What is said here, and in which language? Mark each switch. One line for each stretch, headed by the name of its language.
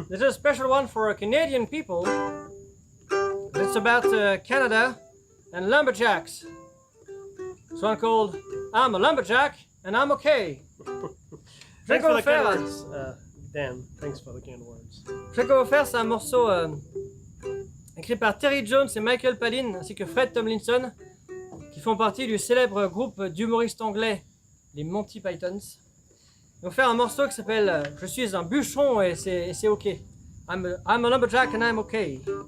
English: This is a special one for Canadian people. It's about Canada and lumberjacks. It's one called "I'm a Lumberjack and I'm Okay." Thanks for the kind words, Dan. Thanks for the kind words.
French: Quelque, faire, c'est un morceau écrit par Terry Jones et Michael Palin ainsi que Fred Tomlinson, qui font partie du célèbre groupe d'humoristes anglais, les Monty Pythons. Ils vont faire un morceau qui s'appelle Je suis un bûcheron et c'est ok.
English: I'm a lumberjack and I'm okay.